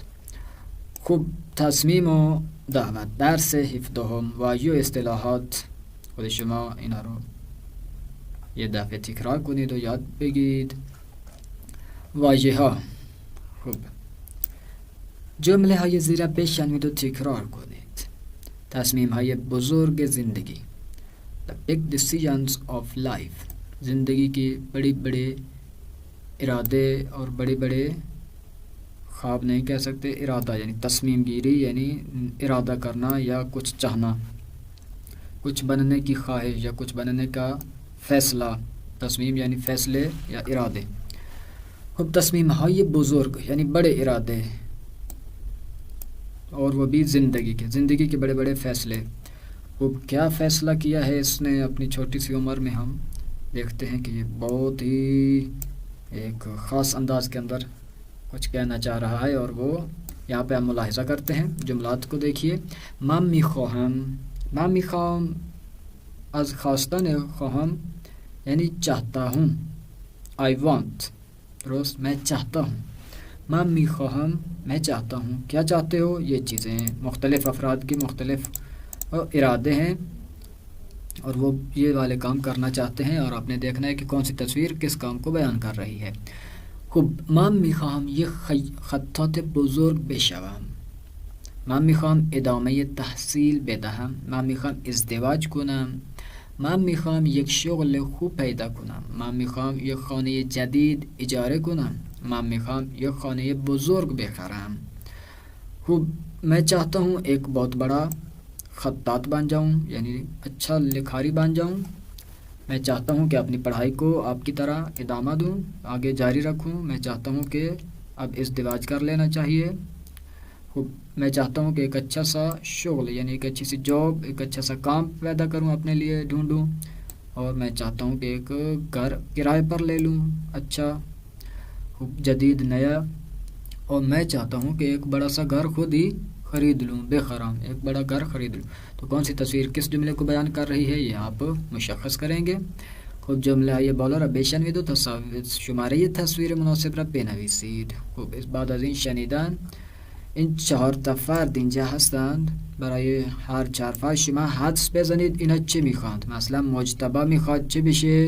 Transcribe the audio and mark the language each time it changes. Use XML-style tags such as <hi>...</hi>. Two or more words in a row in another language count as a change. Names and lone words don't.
<fa>خب تصمیم و دعوت درس 17 واژه و اصطلاحات. خود شما اینا رو یه دفعه تکرار کنید و یاد بگیرید. واژه ها. خب جمله های زیر بشنوید و تکرار کنید. تصمیم های بزرگ زندگی.</fa> <en>The big decisions of life.</en> <ur>زندگی کی بڑی بڑے ارادے اور بڑے بڑے خواب نہیں کہہ سکتے، ارادہ یعنی</ur> <fa>تصمیم گیری</fa> <ur>یعنی ارادہ کرنا یا کچھ چاہنا، کچھ بننے کی خواہش یا کچھ بننے کا فیصلہ. تصمیم یعنی فیصلے یا ارادے. خب</ur> <fa>تصمیم های بزرگ</fa> <ur>یعنی بڑے ارادے، اور وہ بھی زندگی کے بڑے بڑے فیصلے. وہ کیا فیصلہ کیا ہے اس نے اپنی چھوٹی سی عمر میں، ہم دیکھتے ہیں کہ یہ بہت ہی ایک خاص انداز کے اندر کچھ کہنا چاہ رہا ہے، اور وہ یہاں پہ ہم ملاحظہ کرتے ہیں. جملات کو دیکھیے.</ur> <fa>من میخواهم از خواستن خواهم یعنی</fa> <ur>چاہتا ہوں.</ur> <en>I want</en> <ur>درست، میں چاہتا ہوں.</ur> <fa>من میخواهم</fa> <ur>میں چاہتا ہوں. کیا چاہتے ہو؟ یہ چیزیں ہیں. مختلف افراد کی مختلف ارادے ہیں اور وہ یہ والے کام کرنا چاہتے ہیں، اور آپ نے دیکھنا ہے کہ کون سی تصویر کس کام کو بیان کر رہی ہے.</ur> <fa>خب من میخواهم یک خطات بزرگ بشوم. من میخواهم ادامه تحصیل بدهم. من میخواهم ازدواج کنم. من میخواهم یک شغل خوب پیدا کنم. من میخواهم یک خانه جدید اجاره کنم. من میخواهم یک خانه بزرگ بخرم.</fa> <ur>خب میں چاہتا ہوں ایک بہت بڑا خطاط بن جاؤں، یعنی اچھا لکھاری بن جاؤں. میں چاہتا ہوں کہ اپنی پڑھائی کو آپ کی طرح ادامہ دوں، آگے جاری رکھوں. میں چاہتا ہوں کہ اب ازدواج کر لینا چاہیے. میں چاہتا ہوں کہ ایک اچھا سا شغل یعنی ایک اچھی سی جاب، ایک اچھا سا کام پیدا کروں، اپنے لیے ڈھونڈوں. اور میں چاہتا ہوں کہ ایک گھر کرائے پر لے لوں اچھا جدید نیا. اور میں چاہتا ہوں کہ ایک بڑا سا گھر خود ہی خرید لوں، بے خرام ایک بڑا گھر خرید لوں. تو کون سی تصویر کس جملے کو بیان کر رہی ہے یہ آپ مشخص کریں گے.</ur> <fa>خب جمله های بالا را بشنوید و شماره تصویر مناسب را بنویسید. خب بعد از این شنیدن این 4 تا فرد اینجا هستند. برای هر 4 فرد شما حدس بزنید اینا چه میخواند. مثلا مجتبی میخواد چه بشه؟</fa>